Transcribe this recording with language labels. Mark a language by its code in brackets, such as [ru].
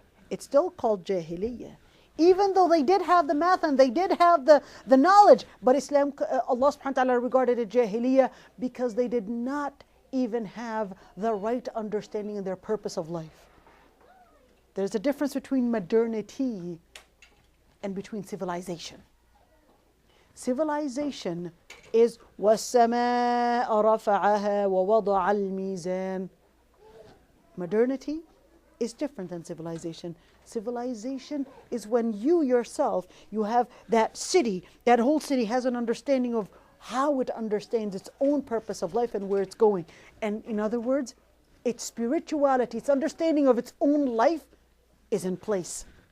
[en] It's still called Jahiliyyah. Even though they did have the math and they did have the knowledge, but Islam, Allah subhanahu wa ta'ala regarded it Jahiliyyah because they did not even have the right understanding of their purpose of life. There's a difference between modernity and between civilization. Civilization is [ar] وَالسَّمَاءَ رَفَعَهَا وَوَضَعَ الْمِيزَانَ. [en] Modernity is different than civilization. Civilization is when you yourself, you have that city, that whole city has an understanding of how it understands its own purpose of life and where it's going. And in other words, its spirituality, its understanding of its own life is in place.